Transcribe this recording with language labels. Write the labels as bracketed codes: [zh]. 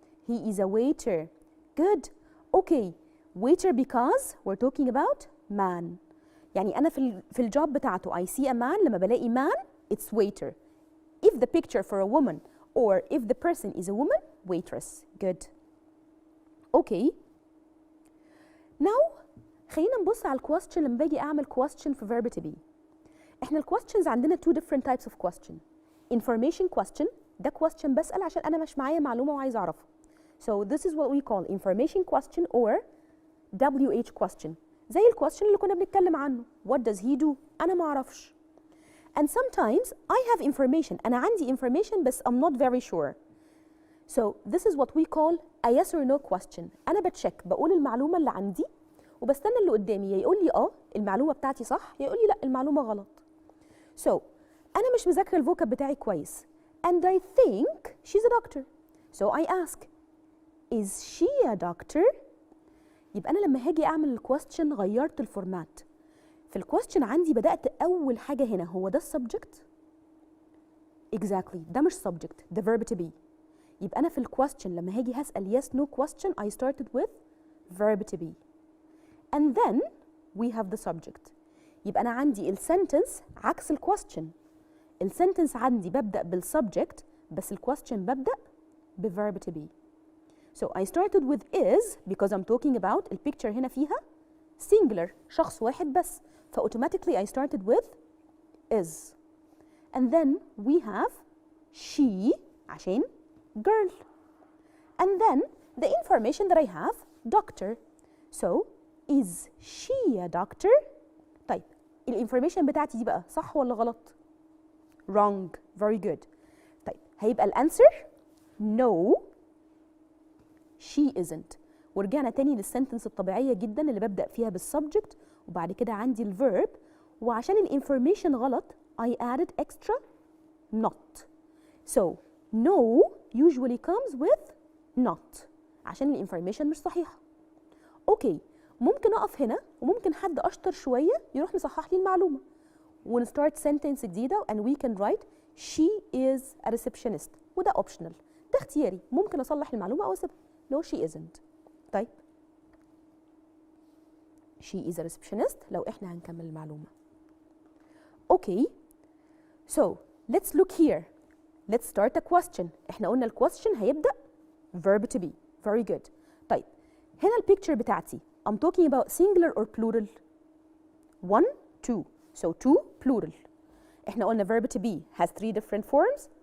[en] He is a waiter. Good. Okay, waiter because we're talking about man. [ar] يعني أنا في الجوب بتاعته [en] I see a man [ar] لما بلاقي man [en] it's waiter. If the picture for a woman or if the person is a woman, waitress. Good. Okay. [ar] Now خلينا نبص على الquestion لما باجي أعمل question في verb to be. إحنا الquestions عندنا [en] two different types of question. Information question [ar] ده question بسأل عشان أنا مش معايا معلومة وعايز أعرفها. [en] So this is what we call information question or WH question. [ar] زي الquestion اللي كنا بنتكلم عنه. [en] What does he do? [ar] أنا ما أعرفش. [en] And sometimes I have information. [ar] أنا عندي [en] information بس I'm not very sure. So this is what we call a yes or no question. [ar] أنا بتشيك بقول المعلومة اللي عندي وبستنى اللي قدامي يا يقول لي المعلومة بتاعتي صح يا يقول لي لا المعلومة غلط. [en] So [ar] أنا مش مذاكرة الفوكاب بتاعي كويس [en] and I think she's a doctor. So I ask is she a doctor? [ar] يبقى أنا لما هاجي أعمل الكويستشن غيرت الفورمات. في الكويستشن عندي بدأت أول حاجة هنا هو ده السبجكت؟ Exactly ده مش subject ده verb to be. يبقى أنا في الكويستشن لما هاجي هسأل [en] yes no question I started with verb to be. And then we have the subject. [ar] يبقى أنا عندي السنتنس عكس الكويستشن. السنتنس عندي ببدأ بالسبجكت بس الكويستشن ببدأ بverb to be. [en] So I started with is because I'm talking about [ar] البيكتشر هنا فيها [en] singular [ar] شخص واحد بس [en] فautomatically I started with is. And then we have she عشان girl. And then the information that I have doctor. So is she a doctor? [ar] طيب الانفورميشن بتاعتي دي بقى صح ولا غلط؟ [en] wrong. Very good. [ar] طيب هيبقى الانسر [en] no she isn't. [ar] ورجعنا تاني للسنتنس الطبيعية جدا اللي ببدأ فيها بالسبجكت وبعد كده عندي الفيرب، وعشان الانفورميشن غلط [en] I added extra not. So no usually comes with not [ar] عشان الانفورميشن مش صحيحة. اوكي ممكن اقف هنا وممكن حد اشطر شوية يروح مصحح لي المعلومة ونستارت sentence جديدة [en] and we can write she is a receptionist، [ar] وده optional، ده اختياري، ممكن اصلح المعلومة او اسيبها. [en] no she isn't. طيب she is a receptionist [ar] لو احنا هنكمل المعلومة. [en] Okay so let's look here. let's start a question. [ar] احنا قلنا ال question هيبدأ verb to be. [en] very good. [ar] طيب هنا البيكتشر بتاعتي [en] I'm talking about singular or plural. 1 2 so 2 plural. [ar] احنا قلنا [en] verb to be has 3 different forms.